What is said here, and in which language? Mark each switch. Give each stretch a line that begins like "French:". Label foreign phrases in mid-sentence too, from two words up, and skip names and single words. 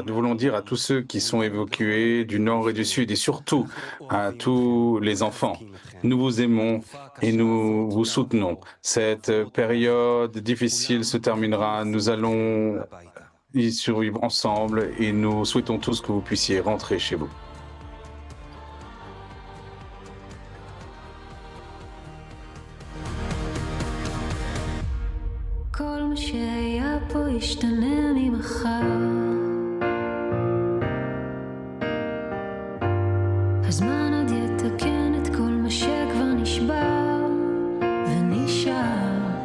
French: Nous voulons dire à tous ceux qui sont évacués du nord et du sud, et surtout à tous les enfants, nous vous aimons et nous vous soutenons. Cette période difficile se terminera, nous allons y survivre ensemble et nous souhaitons tous que vous puissiez rentrer chez vous.
Hebrew: כל מה שהיה פה ישתנה ממחר. הזמן עוד יתקן את כל מה שכבר נשבר ונשאר.